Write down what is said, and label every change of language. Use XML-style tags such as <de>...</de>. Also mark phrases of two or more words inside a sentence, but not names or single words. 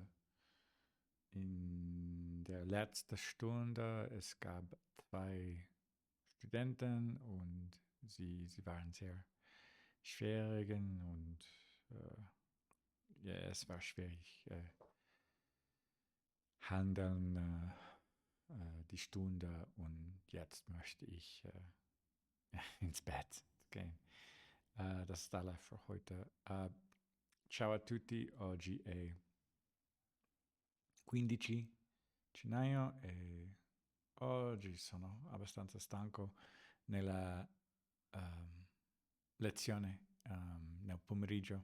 <de>in der letzten Stunde, es gab zwei Studenten und sie waren sehr schwierig und ja, es war schwierig handeln die Stunde und jetzt möchte ich ins Bett gehen. Das ist alles für heute.</de> <it>Ciao a tutti, oggi è 15 gennaio e oggi sono abbastanza stanco nella lezione nel pomeriggio.</it>